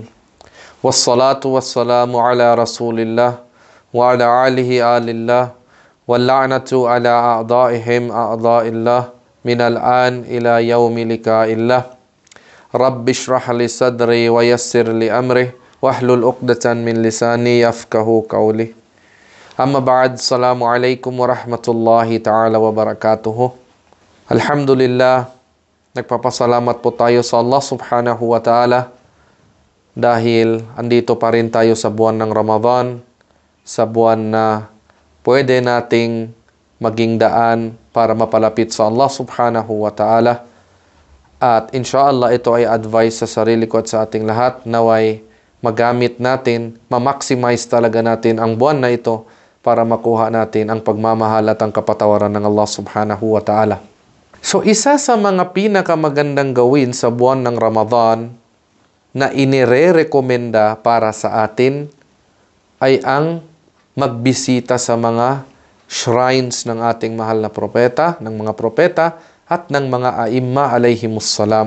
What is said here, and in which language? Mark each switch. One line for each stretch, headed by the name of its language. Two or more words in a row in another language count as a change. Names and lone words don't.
Arabic: والصلاة والسلام على رسول الله وعلى آله آل الله واللعنة على أعدائهم أعداء الله من الآن إلى يوم لقاء الله. رب اشرح لي صدري ويسر لي أمري واحلل عقدة من لساني يفقهوا قولي. أما بعد. السلام عليكم ورحمة الله تعالى وبركاته. Alhamdulillah,
Filipino: nagpapasalamat po tayo sa Allah
Arabic: سبحانه وتعالى
Filipino: dahil andito pa rin tayo sa buwan ng Ramadan, sa buwan na pwede nating maging daan para mapalapit sa Allah
Arabic: سبحانه وتعالى.
Filipino: At inshallah ito ay advice sa sarili ko at sa ating lahat, naway magamit natin, ma-maximize talaga natin ang buwan na ito para makuha natin ang pagmamahal at ang kapatawaran ng Allah
Arabic: سبحانه وتعالى.
Filipino: So, isa sa mga pinakamagandang gawin sa buwan ng Ramadan na inire-rekomenda para sa atin ay ang magbisita sa mga shrines ng ating mahal na propeta, ng mga propeta at ng mga aimma alayhimussalam.